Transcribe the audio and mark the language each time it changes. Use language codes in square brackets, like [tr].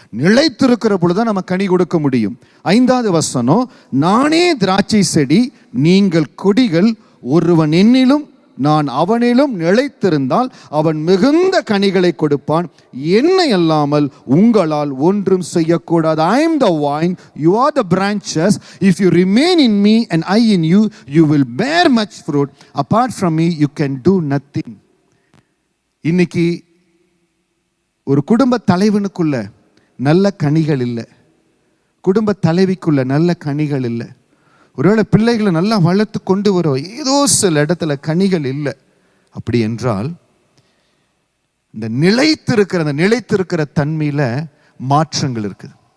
[ta] நிலைத்திருக்கிற பொழுதுதான் நம்ம கனி கொடுக்க முடியும். 5வது வசனம், நானே திராட்சை செடி, நீங்கள் கொடிகள், ஒருவன் என்னிலும் நான் அவனிலும் நிலைத்திருந்தால் அவன் மிகுந்த கனிகளை கொடுப்பான். என்னை அல்லாமல் உங்களால் ஒன்றும் செய்யக்கூடாது. [en] I am the vine, you are the branches. If you remain in me and I in you, you will bear much fruit. Apart from me, you can do nothing. [ta] இன்னைக்கு ஒரு குடும்ப தலைவனுக்குள்ள நல்ல கனிகள் இல்லை, குடும்ப தலைவிக்குள்ள நல்ல கனிகள் இல்லை, ஒருவேளை பிள்ளைகளை நல்லா வளர்த்து கொண்டு வரும், ஏதோ சில இடத்துல கனிகள் இல்லை. அப்படி என்றால் இந்த நிலைத்திருக்கிற தன்மையில மாற்றங்கள் இருக்குது.